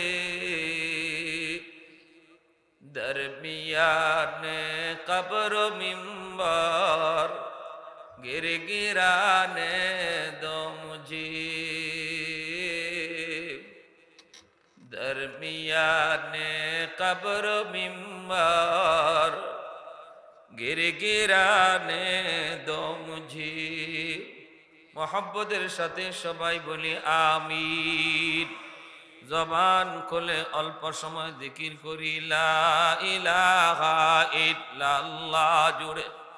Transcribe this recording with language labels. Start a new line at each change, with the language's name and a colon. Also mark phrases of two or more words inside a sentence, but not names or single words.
Urdu: درمیان قبر و منبر گر گرانے دو مجھے درمیان قبر و منبر گر گرانے دو مجھے
Bangla: মোহাব্বতের সাথে সবাই বলি আমিন জবান খুলে অল্প সময় জিকির করি
Arabic: لا إله إلا الله
Bangla: জুড়ে